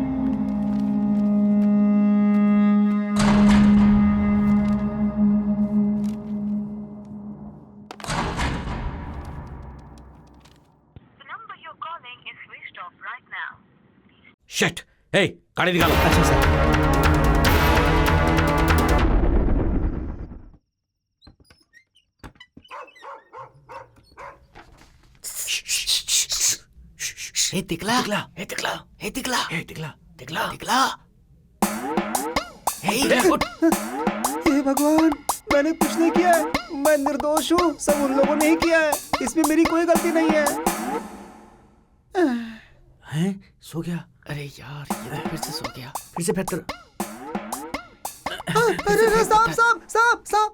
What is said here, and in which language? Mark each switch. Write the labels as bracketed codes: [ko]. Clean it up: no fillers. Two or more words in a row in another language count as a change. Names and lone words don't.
[hi] शिट, हे, गाड़ी निकालो। अच्छा सर। हे तिकला, हे तिकला, हे तिकला, हे तिकला, तिकला, तिकला। हे उठ। हे भगवान, मैंने कुछ नहीं किया है। मैं निर्दोष हूँ, सब उन लोगों ने ही किया है। इसमें मेरी कोई गलती नहीं है। हैं? सो गया? अरे यार, ये तो फिर से सो गया। फिर से बेहतर। अरे सांप सांप सांप सांप।